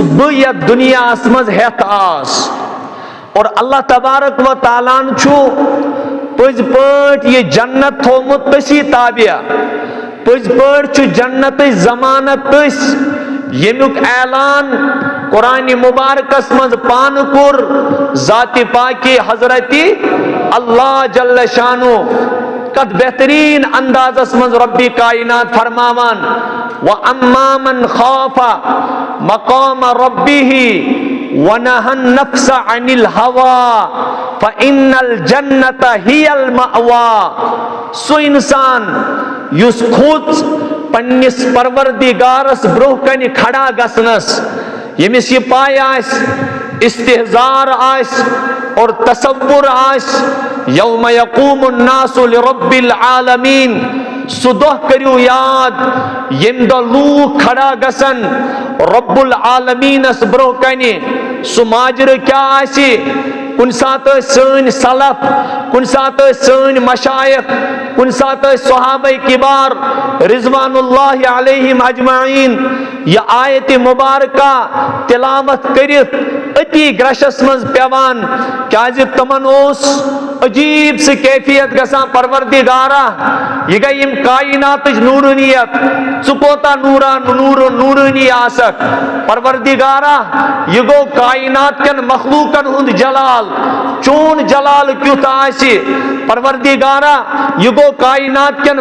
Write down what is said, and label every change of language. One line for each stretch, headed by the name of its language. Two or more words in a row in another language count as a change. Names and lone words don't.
Kashmiri: بہٕ یتھ دُنیاہس منٛز ہٮ۪تھ آس اور
Arabic: اللہ تبارک و تعالیٰ
Kashmiri: ہن چھُ پٔزۍ پٲٹھۍ یہِ جنت تھوٚومُت تٔسی تابع پٔزۍ پٲٹھۍ چھُ جنتٕچ ضمانت تٔسۍ ییٚمیُک اعلان قرآنِ مبارکس منٛز پانہٕ کوٚر ذاتِ پاکِ حضرتِ اللہ جل شانو کتھ بہترین اندازس منٛز ربِ کائنات فرماوان
Arabic: وَأَمَّا مَنْ خَافَ مَقَامَ رَبِّهِ وَنَهَى النَّفْسَ عَنِ الْهَوَىٰ فَإِنَّ الْجَنَّةَ هِيَ الْمَأْوَىٰ
Kashmiri: سُہ انسان یُس کھوٚژ پننس پروردگارس برونٛہہ کنہِ کھڑا گژھنس ییٚمِس یہِ پاے آسہِ استحزار آسہِ اور تصور آسہِ
Arabic: یوم یقوم الناس لرب
Kashmiri: العالمین سُہ دۄہ کٔرِو یاد ییٚمہِ دۄہ لوٗکھ کھڑا گژھن رب العالمیٖنس برونٛہہ کنہِ سُہ ماجرٕ کیٛاہ آسہِ کُنہِ ساتہٕ ٲسۍ سٲنۍ سلف کُنہِ ساتہٕ ٲسۍ سٲنۍ مشایخ کُنہِ ساتہٕ ٲسۍ صحابہ کبار
Arabic: رضوان اللہ علیہم اجمعین
Kashmiri: یہ آیت مبارکہ تلاوت کٔرِتھ أتی گرشس منٛز پیوان کیازِ تمن اوس عجیب سُہ کیفیت گژھان پروردگارا یہ گئی یِم کائناتٕچ نورانیت ژٕ کوتاہ نورانی آسکھ پروردگارا یہ گوٚو کائنات کٮ۪ن مخلوقن ہُنٛد جلال چون جلال کیُتھ آسہِ پروردگارا یہ گوٚو کائنات کٮ۪ن